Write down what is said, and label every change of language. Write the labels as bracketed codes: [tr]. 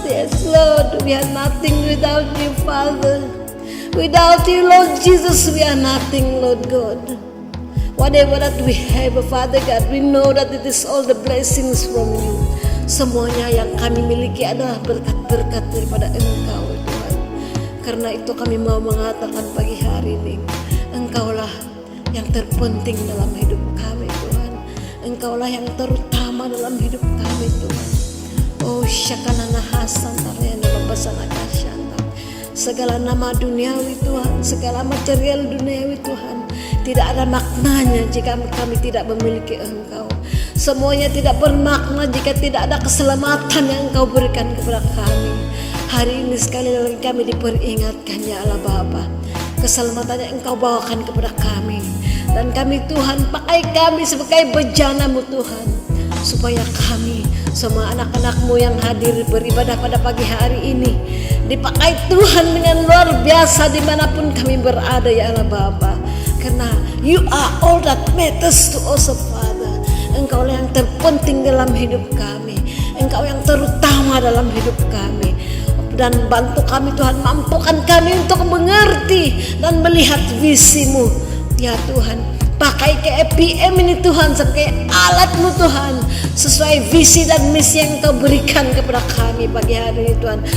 [en] Yes, Lord, we are nothing without you, Father. Without you, Lord Jesus, we are nothing, Lord God. Whatever that we have, Father God, we know that it is all the blessings from you. [id] Semuanya yang kami miliki adalah berkat-berkat daripada Engkau, Tuhan. Karena itu kami mau mengatakan pagi hari ini, Engkaulah yang terpenting dalam hidup kami, Tuhan. Engkaulah yang terutama dalam hidup kami, Tuhan. Oh, syakanana hasan tarayana babasana kasyanta. Segala nama duniawi, Tuhan, segala material duniawi, Tuhan, tidak ada maknanya jika kami tidak memiliki Engkau. Semuanya tidak bermakna jika tidak ada keselamatan yang Engkau berikan kepada kami. Hari ini sekali lagi kami diperingatkan, ya Allah Bapa, keselamatan yang Engkau bawakan kepada kami. Dan kami, Tuhan, pakai kami sebagai bejana-Mu, Tuhan, supaya kami, semua anak-anak-Mu yang hadir beribadah pada pagi hari ini, dipakai Tuhan dengan luar biasa dimanapun kami berada, ya Allah Bapa. Karena [en] you are all that matters to us, Father. [id] Engkau yang terpenting dalam hidup kami. Engkau yang terutama dalam hidup kami. Dan bantu kami, Tuhan, mampukan kami untuk mengerti dan melihat visi-Mu, ya Tuhan. Pakai KPM ini, Tuhan, sebagai alat-Mu, Tuhan, sesuai visi dan misi yang Engkau berikan kepada kami pagi hari ini, Tuhan.